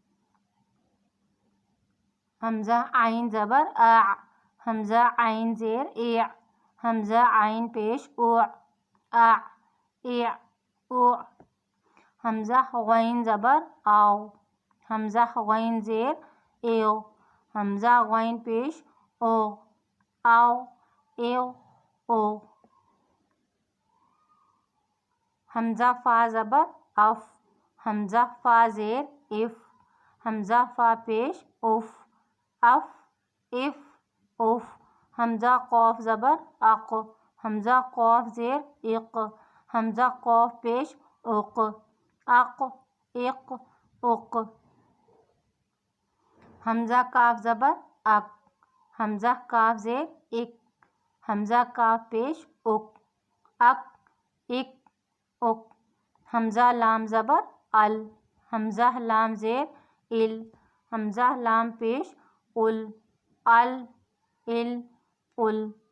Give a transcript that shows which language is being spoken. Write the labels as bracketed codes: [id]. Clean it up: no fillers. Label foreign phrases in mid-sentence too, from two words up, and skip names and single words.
[ur] حمزہ عین زبر آ، حمزہ عین زیر اے، حمزہ عین پیش او، آ اے او، حمزہ غین زبر آو، حمزہ غین زیر ایو، حمزہ غین پیش او، آو ایو او، حمزہ فا زبر اف، حمزہ فا زیر اف، حمزہ فا پیش اف، اف اف اف، حمزہ قاف زبر اق، حمزہ قاف زیر اق، حمزہ قاف پیش اق، اق اق اق، حمزہ کاف زبر اک، حمزہ کاف زیر اک، حمزہ کاف پیش اک، اک اک اک، حمزہ لام زبر ال، حمزہ لام زیر ال، حمزہ لام پیش ال، ال ال ال،